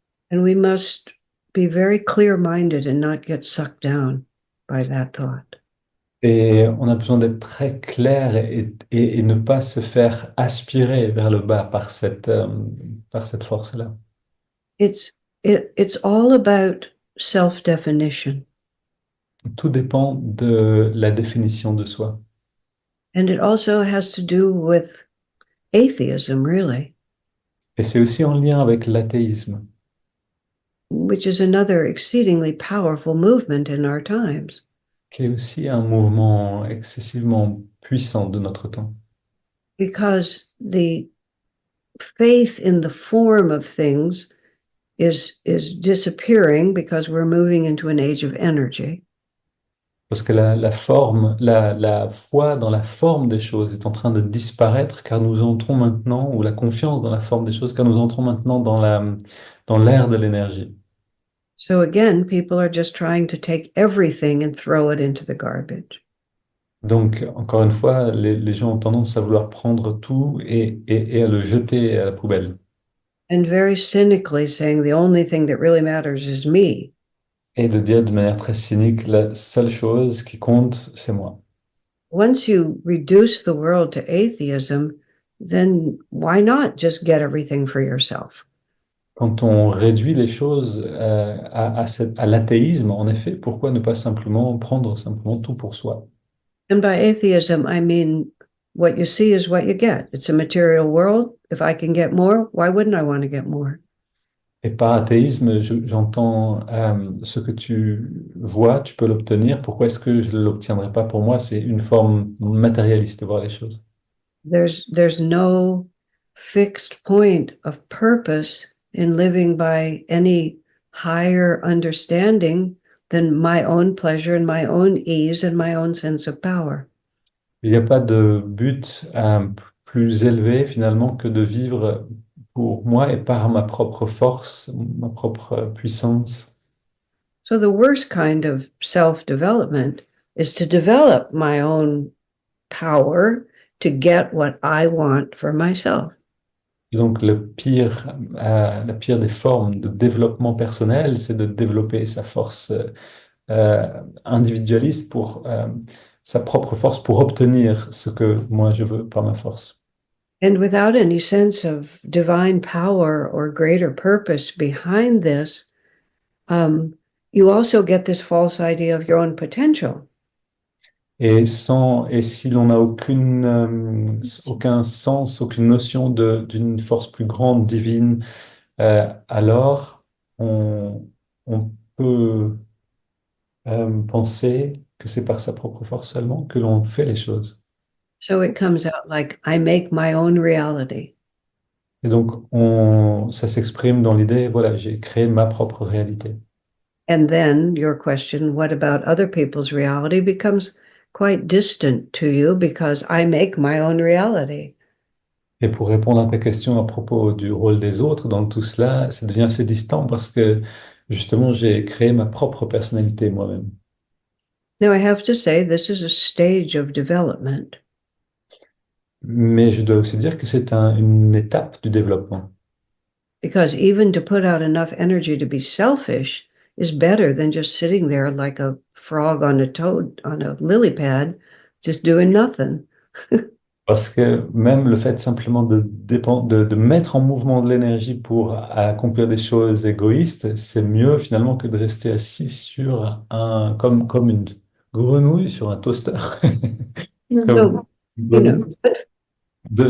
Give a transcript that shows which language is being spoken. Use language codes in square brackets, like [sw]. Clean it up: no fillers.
[en] And we must be very clear-minded and not get sucked down by that thought. [fr] Et on a besoin d'être très clair et ne pas se faire aspirer vers le bas par cette force-là. [en] It's all about self-definition. [fr] Tout dépend de la définition de soi. [en] And it also has to do with atheism, really, [fr] Et c'est aussi en lien avec l'athéisme, [en] which is another exceedingly powerful movement in our times. [fr] qui est aussi un mouvement excessivement puissant de notre temps. [en] Because the faith in the form of things is disappearing because we're moving into an age of energy. [fr] Parce que la forme, la foi dans la forme des choses est en train de disparaître car nous entrons maintenant, ou la confiance dans la forme des choses, car nous entrons maintenant dans l'ère de l'énergie. [en] So again, people are just trying to take everything and throw it into the garbage. [fr] Donc, encore une fois, les gens ont tendance à vouloir prendre tout et à le jeter à la poubelle. [en] And very cynically saying the only thing that really matters is me. [fr] Et de dire de manière très cynique, la seule chose qui compte, c'est moi. [en] Once you reduce the world to atheism, then why not just get everything for yourself? [fr] Quand on réduit les choses à l'athéisme, en effet, pourquoi ne pas simplement prendre simplement tout pour soi? [en] And by atheism, I mean what you see is what you get. It's a material world. If I can get more, why wouldn't I want to get more? [fr] Et par athéisme, j'entends ce que tu vois, tu peux l'obtenir. Pourquoi est-ce que je ne l'obtiendrai pas pour moi? C'est une forme matérialiste de voir les choses. [en] There's no fixed point of purpose in living by any higher understanding than my own pleasure and my own ease and my own sense of power. [fr] Il n'y a pas de but plus élevé finalement que de vivre pour moi et par ma propre force, ma propre puissance. [en] So the worst kind of self-development is to develop my own power to get what I want for myself. [fr] Et donc la pire des formes de développement personnel, c'est de développer sa force individualiste pour sa propre force pour obtenir ce que moi je veux par ma force. [en] And without any sense of divine power or greater purpose behind this, you also get this false idea of your own potential. [fr] Et si l'on n'a aucun sens, aucune notion d'une force plus grande, divine, alors on peut penser que c'est par sa propre force seulement que l'on fait les choses. [en] So it comes out like, I make my own reality. [fr] Et donc, ça s'exprime dans l'idée, voilà, j'ai créé ma propre réalité. [en] And then your question, what about other people's reality, becomes quite distant to you because I make my own reality. [fr] Et pour répondre à ta question à propos du rôle des autres dans tout cela, ça devient assez distant parce que justement, j'ai créé ma propre personnalité moi-même. [en] Now, I have to say, this is a stage of development. [fr] Mais je dois aussi dire que c'est une étape du développement. [en] Because even to put out enough energy to be selfish is better than just sitting there like a frog on a lily pad, just doing nothing. [fr] Parce que même le fait simplement de mettre en mouvement de l'énergie pour accomplir des choses égoïstes, c'est mieux finalement que de rester assis sur comme une grenouille sur un toaster, [en] So, you know,